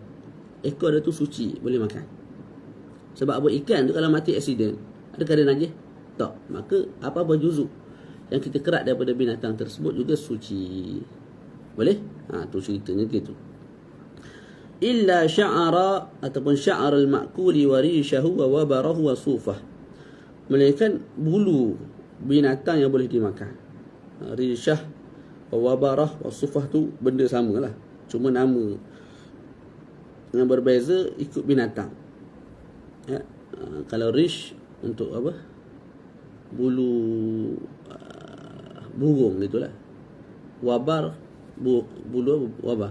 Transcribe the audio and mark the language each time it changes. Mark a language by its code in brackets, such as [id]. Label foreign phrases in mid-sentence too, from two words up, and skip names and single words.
[ms] Ekor dia tu suci, boleh makan. Sebab apa? Ikan tu kalau mati aksiden, adakah dia najis? Tak. Maka apa-apa juzuk yang kita kerat daripada binatang tersebut juga suci. Boleh? Tu ceritanya gitu. [ar] إلا شعرا ataupun شعر المأكول وريشه ووبره وصوفه. [ms] Melainkan bulu binatang yang boleh dimakan. [ar] ريشة و وبرة و صوفة [ms] tu benda samalah. Cuma nama yang berbeza ikut binatang. Ya. Kalau rish untuk apa? Bulu burung gitulah. Wabar bulu wabar.